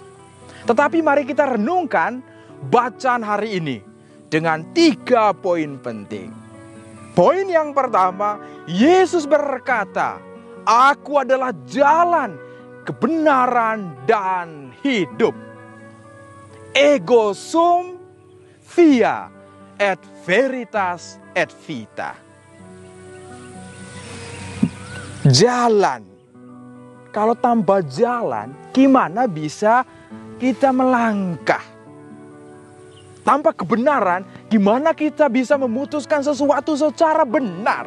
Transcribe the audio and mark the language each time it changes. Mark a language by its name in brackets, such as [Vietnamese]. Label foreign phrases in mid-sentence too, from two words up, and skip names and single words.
[Indonesian] Tetapi mari kita renungkan bacaan hari ini dengan 3 poin penting. Poin yang pertama, Yesus berkata, "Aku adalah jalan, kebenaran, dan hidup. [Latin] Ego sum via et veritas et vita." [Indonesian] Jalan. Kalau tanpa jalan, gimana bisa kita melangkah? Tanpa kebenaran, gimana kita bisa memutuskan sesuatu secara benar?